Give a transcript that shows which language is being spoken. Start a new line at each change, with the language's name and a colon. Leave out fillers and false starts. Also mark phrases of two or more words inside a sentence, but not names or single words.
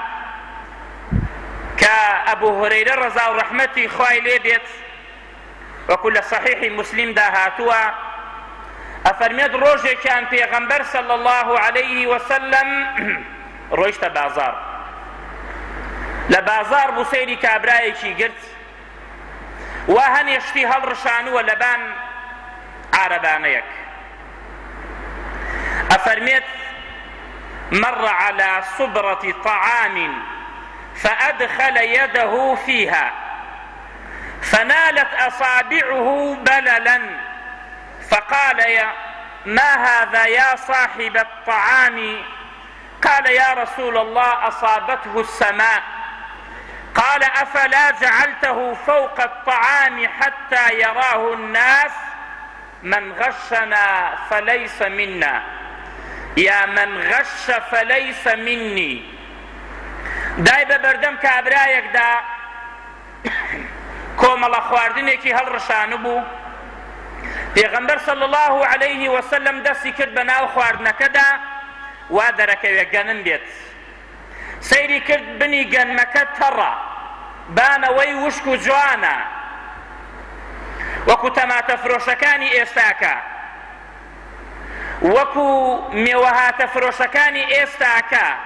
Central Kurdish: کە ئەبوو هورەیرە ڕەزا و ڕەحمەتی خوای لێ بێت وەکو لە صحیحی مسلمدا هاتووە ئەفەرمێت ڕۆژێکیان پێغەمبەر
Arabic: صلی الله عليه وسلم
Central Kurdish: ڕۆیشتە بازار. لە بازار بوو سەیری کابرایەکی گرت وا هەنێشتی هەڵڕشانووە لەبان عارەبانەیەک.
Arabic: ئەفەرمێت مر على صبرة طعام فأدخل يده فيها فنالت أصابعه بللا فقال ما هذا يا صاحب الطعام؟ قال يا رسول الله أصابته السماء. قال أفلا جعلته فوق الطعام حتى يراه الناس؟ من غشنا فليس منا، يا من غش فليس مني.
Central Kurdish: دای بە بەردەم کابرایەکدا کۆمەڵە خواردنێکی هەڵڕشانە بوو. پێغەمبەر
Arabic: صلی الله عليه وسلم
Central Kurdish: دەستی کرد بە ناو خواردنەکەدا وا دەرەکەوێ گەنم بێت. سەیری کرد بنی گەنمەکە تەڕە، بانەوەی وشک و جوانە وەکو تەماتە فرۆشەکانی ئێستاکە، وەکو مێوەهاتە فرۆشەکانی ئێستاکە.